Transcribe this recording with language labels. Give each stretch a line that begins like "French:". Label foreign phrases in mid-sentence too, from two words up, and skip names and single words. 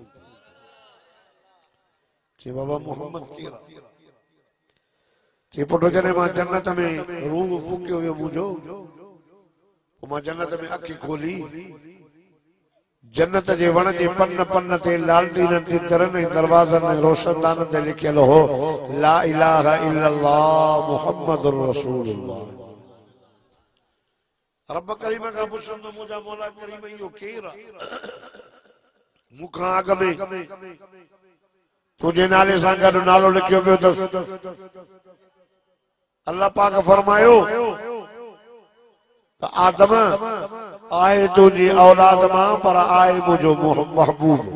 Sindhi: चई बाबा मोहम्मद केरु आहे? चई पुट जॾहिं मां जन्नत में रूह फूकियो वियो मुंहिंजो, पोइ मां जन्नत में अखि खोली, जन्नत जे वण जे पन पन ते लालटीन ते दरनि ऐं दरवाज़नि ऐं रोशनदान ते लिखियल हो
Arabic: لا إله إلا الله محمد رسول الله.
Sindhi: रब करीम खां पुछंदो मुंहिंजा मौला करीम इहो केरु आहे? मूंखां अॻ में तुंहिंजे नाले सां गॾु नालो लिखियो पियो अथसि। अल्लाह पाक फरमायो त आदम आहे तुंहिंजी औलाद मां पर आहे मुंहिंजो महबूब।